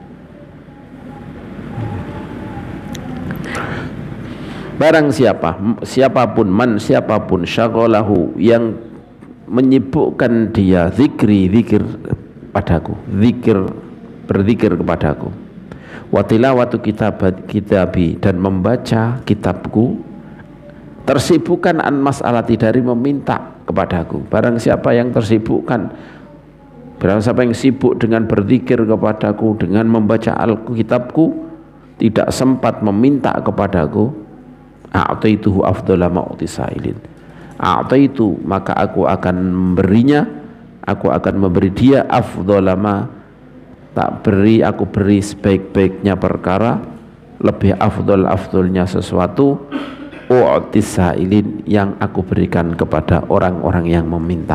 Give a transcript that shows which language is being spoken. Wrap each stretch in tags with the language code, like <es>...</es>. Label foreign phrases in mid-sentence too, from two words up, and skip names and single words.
<id>Barang siapapun syaghalahu, yang menyibukkan dia zikir padaku, berzikir kepadaku,</id> <ar>وتلاوة كتابي,</ar> <id>dan membaca kitabku, tersibukkan</id> <ar>عن مسألتي,</ar> <id>dari meminta kepadaku. Barang siapa yang tersibukkan, barang siapa yang sibuk dengan berzikir kepadaku, dengan membaca kitabku, tidak sempat meminta kepadaku,</id> <ar>أعطيته أفضل ما أعطي السائلين، أعطيت,</ar> <id>maka aku akan memberinya, aku akan memberi dia</id> <ar>أفضل ما,</ar> <id>aku beri sebaik-baiknya perkara, lebih afdolnya sesuatu, u'tisailin, yang aku berikan kepada orang-orang yang meminta.</id>